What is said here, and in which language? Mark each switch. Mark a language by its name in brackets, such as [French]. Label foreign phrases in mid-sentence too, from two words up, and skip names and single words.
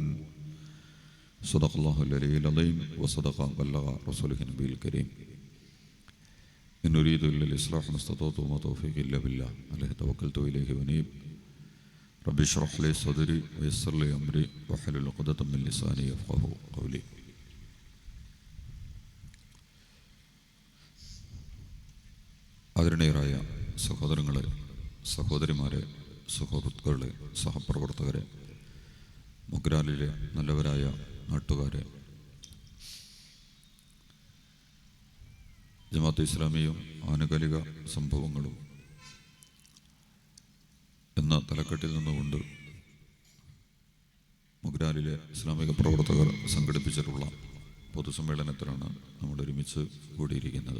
[Arabic] صدق الله العلي العظيم وصدق بلغ رسوله النبي الكريم. إن أريد إلا الإصلاح ما استطعت وما توفيقي إلا بالله عليه توكلت وإليه أنيب. رب اشرح لي صدري ويسر لي أمري واحلل عقدة من لساني يفقهوا قولي. [Malayalam] ആദരണീയരായ സഹോദരങ്ങളെ, സഹോദരിമാരെ, സുഹൃത്തുക്കളെ, സഹപ്രവർത്തകരെ, മുഗ്രാലിലെ നല്ലവരായ നാട്ടുകാരെ, ജമാഅത്തെ ഇസ്ലാമിയും ആനുകാലിക സംഭവങ്ങളും എന്ന തലക്കെട്ടിൽ നിന്നുകൊണ്ട് മുഗ്രാലിലെ ഇസ്ലാമിക പ്രവർത്തകർ സംഘടിപ്പിച്ചിട്ടുള്ള പൊതുസമ്മേളനത്തിലാണ് നമ്മൾ ഒരുമിച്ച് കൂടിയിരിക്കുന്നത്.